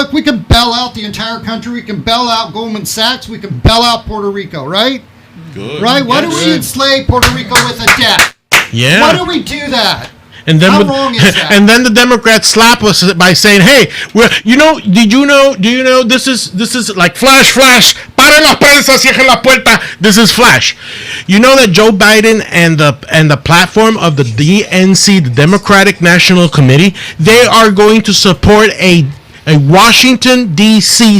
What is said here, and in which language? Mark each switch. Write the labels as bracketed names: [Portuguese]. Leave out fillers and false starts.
[English] Look, we can bail out the entire country. We can bail out Goldman Sachs. We can bail out Puerto Rico, right? Good. Right? Why do we enslave Puerto Rico with a debt? Yeah. Why do we do that? And then, how wrong is that? And then the Democrats slap us by saying, "Hey, do you know? This is like flash. [Spanish] Paren las prensas, cierren la puerta. [English] This is flash." You know that Joe Biden and the platform of the DNC, the Democratic National Committee, they are going to support a Washington, D.C.